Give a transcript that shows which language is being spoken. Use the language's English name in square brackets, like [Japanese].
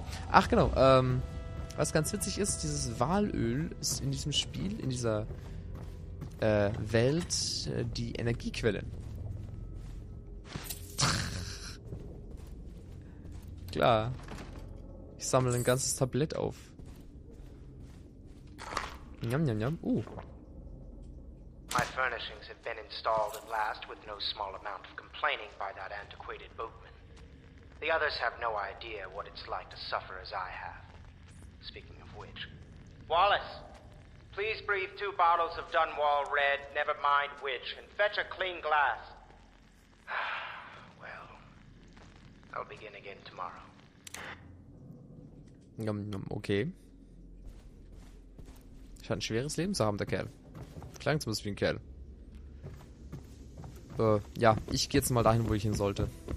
[German] Ach genau, was ganz witzig ist, dieses Walöl ist in diesem Spiel, in dieser Welt die Energiequelle. Klar. Ich sammle ein ganzes Tablett auf. Njam, njam, njam. [English] My furnishings have been installed at last with no small amount of complaining by that antiquated boatman. The others have no idea what it's like to suffer as I have. Speaking of which, Wallace! Please breathe 2 bottles of Dunwall Red, never mind which, and fetch a clean glass. Well, I'll begin again tomorrow. Okay. [German] Scheint ein schweres Leben zu haben, der Kerl. Klang zumindest wie ein Kerl. Ja, ich gehe jetzt mal dahin, wo ich hin sollte.